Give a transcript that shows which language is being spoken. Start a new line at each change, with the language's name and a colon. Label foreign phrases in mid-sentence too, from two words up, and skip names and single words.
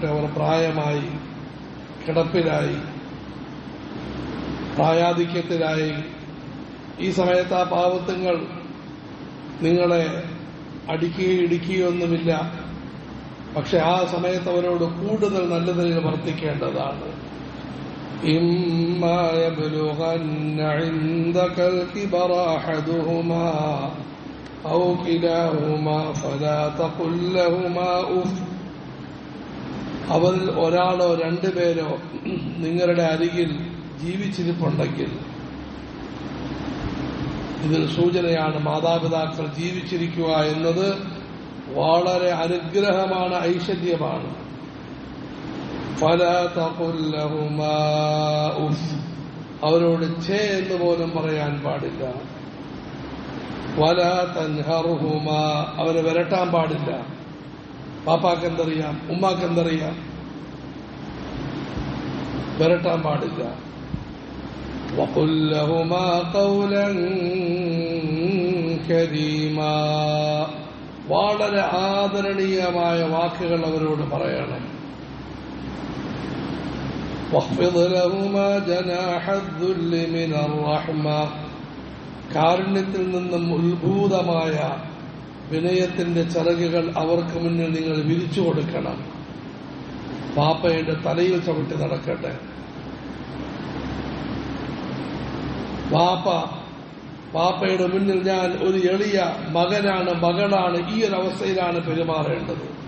Malayalam: അവർ പ്രായമായി, കിടപ്പിലായി, പ്രായാധിക്യത്തിലായി. ഈ സമയത്ത് ആ പാവത്തുങ്ങൾ നിങ്ങളെ അടിക്കുകയോ ഇടിക്കുകയൊന്നുമില്ല. പക്ഷെ ആ സമയത്ത് അവരോട് കൂടുതൽ നല്ല നിലയിൽ വർത്തിക്കേണ്ടതാണ്.
Arabic: إما يبلغن عندك الكبر أحدهما أو كلاهما فلا تقل لهما أف.
Malayalam: അവരിൽ ഒരാളോ രണ്ടുപേരോ നിങ്ങളുടെ അരികിൽ ജീവിച്ചിരിപ്പുണ്ടെങ്കിൽ, ഇതിൽ സൂചനയാണ് മാതാപിതാക്കൾ ജീവിച്ചിരിക്കുക എന്നത് വളരെ അനുഗ്രഹമാണ്, ഐശ്വര്യമാണ്.
Arabic: فلا تقل لهما أف.
Malayalam: അവരോട് ഛേ എന്ന് പോലും പറയാൻ പാടില്ല.
Arabic: ولا تنهرهما.
Malayalam: അവരെ വിരട്ടാൻ പാടില്ല. പാപ്പാക്ക് എന്തറിയാം, ഉമ്മാക്ക് എന്തറിയാം, വിരട്ടാൻ പാടില്ല.
Arabic: وقل لهما قولا كريما.
Malayalam: വളരെ ആദരണീയമായ വാക്കുകൾ അവരോട് പറയണം.
Arabic: واخفض لهما جناح الذل من الرحمة.
Malayalam: കാരുണ്യത്തിൽ നിന്നും ഉത്ഭൂതമായ വിനയത്തിന്റെ ചിറകുകൾ അവർക്ക് മുന്നിൽ നിങ്ങൾ വിരിച്ചു കൊടുക്കണം. പാപ്പയുടെ തലയിൽ ചവിട്ടി നടക്കട്ടെ. പാപ്പയുടെ മുന്നിൽ ഞാൻ ഒരു എളിയ മകനാണ്, മകളാണ്, ഈ ഒരു അവസ്ഥയിലാണ് പെരുമാറേണ്ടത്.